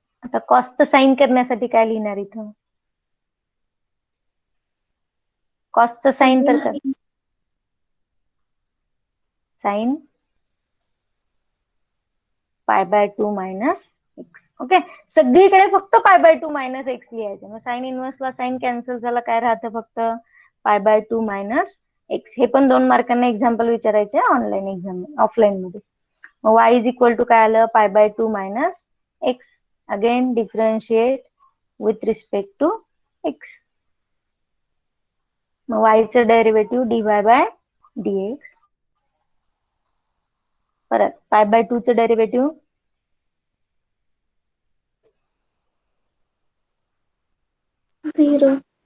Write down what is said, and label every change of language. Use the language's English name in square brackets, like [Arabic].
[Marathi] आता कॉसचं साइन करण्यासाठी काय लिहिणार इथं, कॉसचं साइन तर कर, साइन π/2 मायनस एक्स. ओके, सगळीकडे फक्त π/2 मायनस एक्स लिहायचं. मग साइन इनवर्सला साइन कॅन्सल झाला, काय राहतं फक्त π/2 मायनस एक्स. हे पण 2 मार्कांना एक्झाम्पल विचारायचे ऑनलाईन एक्झाम ऑफलाईन मध्ये. [English] मग y is equal to [Marathi] काय आलं, [English] Pi by 2 minus x. Again differentiate with respect to x. मग वायचं derivative dy by dx. परत pi by 2 चं derivative 0.